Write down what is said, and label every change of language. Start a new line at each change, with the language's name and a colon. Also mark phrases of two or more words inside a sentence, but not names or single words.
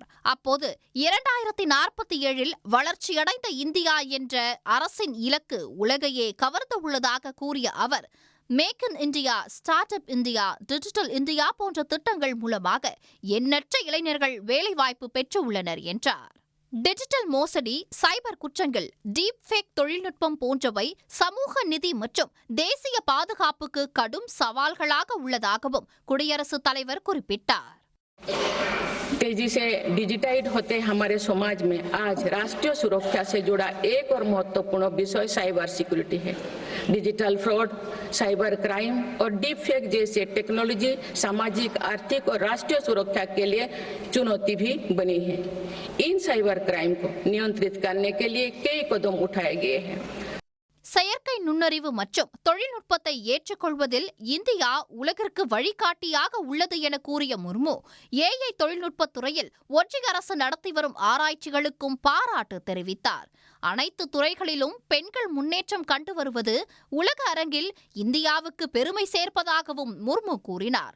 Tamil: அப்போது 2047 வளர்ச்சியடைந்த இந்தியா என்ற அரசின் இலக்கு உலகையே கவர்ந்துள்ளதாக கூறிய அவர், மேக் இன் இந்தியா, ஸ்டார்ட் அப் இந்தியா, டிஜிட்டல் இந்தியா போன்ற திட்டங்கள் மூலமாக எண்ணற்ற இளைஞர்கள் வேலைவாய்ப்பு பெற்றுள்ளனர் என்றார். டிஜிட்டல் மோசடி, சைபர் குற்றங்கள்,
English: deep fake
Tamil: தொழில்நுட்பம் போன்றவை சமூக நிதி மற்றும் தேசிய பாதுகாப்புக்கு கடும் சவால்களாக உள்ளதாகவும் குடியரசுத் தலைவர் குறிப்பிட்டார்.
Hindi: तेजी से डिजिटाइज होते हमारे समाज में आज राष्ट्रीय सुरक्षा से जुड़ा एक और महत्वपूर्ण विषय
English: cyber security
Hindi: है।
English: digital fraud, cyber crime
Hindi: और
English: deep fake
Hindi: जैसे टेक्नोलॉजी सामाजिक, आर्थिक और राष्ट्रीय सुरक्षा के लिए चुनौती भी बनी है। इन
English: cyber crime
Hindi: को नियंत्रित करने के लिए कई कदम उठाए गए हैं.
Tamil: செயற்கை நுண்ணறிவு மற்றும் தொழில்நுட்பத்தை ஏற்றுக்கொள்வதில் இந்தியா உலகிற்கு வழிகாட்டியாக உள்ளது என கூறிய முர்மு, ஏஐ தொழில்நுட்பத் துறையில் ஒன்றிய அரசு நடத்தி வரும் ஆராய்ச்சிகளுக்கும் பாராட்டு தெரிவித்தார். அனைத்து துறைகளிலும் பெண்கள் முன்னேற்றம் கண்டு வருவது உலக அரங்கில் இந்தியாவுக்கு பெருமை சேர்ப்பதாகவும் முர்மு கூறினார்.